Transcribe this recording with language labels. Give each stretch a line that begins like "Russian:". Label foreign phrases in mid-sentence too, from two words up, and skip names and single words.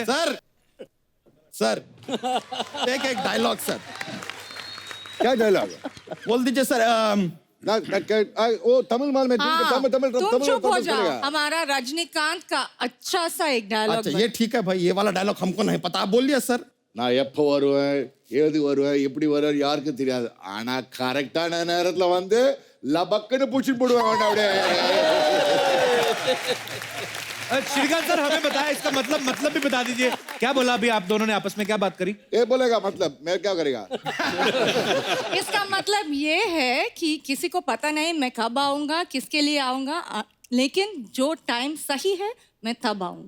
Hindi: सर एक डायलॉग सर। क्या डायलॉग? बोल दीजिए सर। वो तमिल माल में हाँ, तमिल तुम चुप हो जाओ। हमारा रजनीकांत का अच्छा सा एक डायलॉग। अच्छा ये ठीक है भाई, ये वाला डायलॉग हमको नहीं पता, आप बोलिए सर।
Tamil: நான் எப்போ வருவேன், ஏது வருவேன், எப்படி வருவேன் யாருக்கு தெரியாது. ஆனா கரெக்டான நேரத்துல வந்து லபக்குன்னு பூச்சி போடுவாங்க அப்படியே.
Hindi: श्रीकांत सर हमें बताया इसका मतलब भी बता दीजिए। क्या बोला अभी आप दोनों ने आपस में, क्या बात करी? ये बोलेगा मतलब मैं क्या करेगा? इसका मतलब ये है कि किसी को पता नहीं मैं कब आऊंगा, किसके लिए आऊंगा, लेकिन जो टाइम सही है मैं तब आऊंगा।